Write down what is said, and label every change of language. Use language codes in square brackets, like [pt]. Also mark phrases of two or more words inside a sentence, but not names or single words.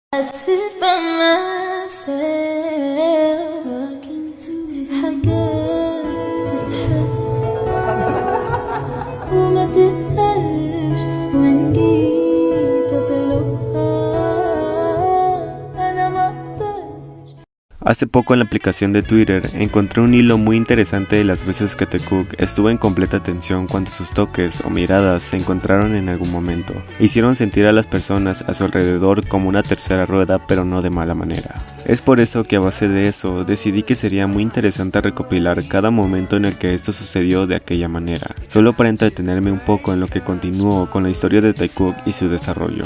[en] I sit by myself talking to [ar] حاجات تتحس وما تتقالش وإن جيت أطلبها أنا ما أقدرش. [es] Hace poco en la aplicación de Twitter encontré un hilo muy interesante de las veces que Taekook estuvo en completa tensión cuando sus toques o miradas se encontraron en algún momento. Hicieron sentir a las personas a su alrededor como una tercera rueda, pero no de mala manera. Es por eso que a base de eso decidí que sería muy interesante recopilar cada momento en el que esto sucedió de aquella manera, solo para entretenerme un poco en lo que continuó con la historia de Taekook y su desarrollo.